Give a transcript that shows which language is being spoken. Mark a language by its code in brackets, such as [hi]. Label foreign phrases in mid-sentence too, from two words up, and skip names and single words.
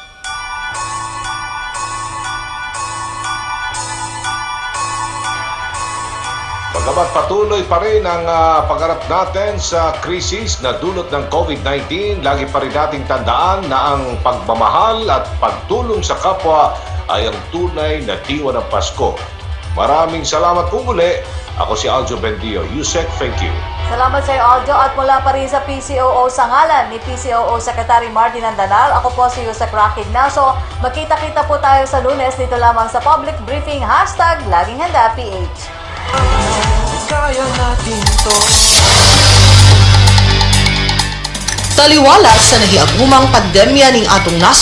[tl] Bagamat patuloy pa rin ang pagharap natin sa krisis na dulot ng COVID-19, lagi pa rin nating tandaan na ang pagmamahal at pagtulong sa kapwa ay ang tunay na diwa ng Pasko. Maraming salamat po muli. Ako si Aljo Bendio. Yusek, [en] thank you. [tl] Salamat sa iyo, Aljo. At mula pa rin sa PCOO sa ngalan ni PCOO Secretary Martin Andanal, ako po si Yusek Rocky Ignacio. Magkita-kita po tayo sa Lunes dito lamang sa Public Briefing. #Laging Handa PH. Kaya natin to. [ceb] Taliwala sa nahiagumang pandemya ning atong nasud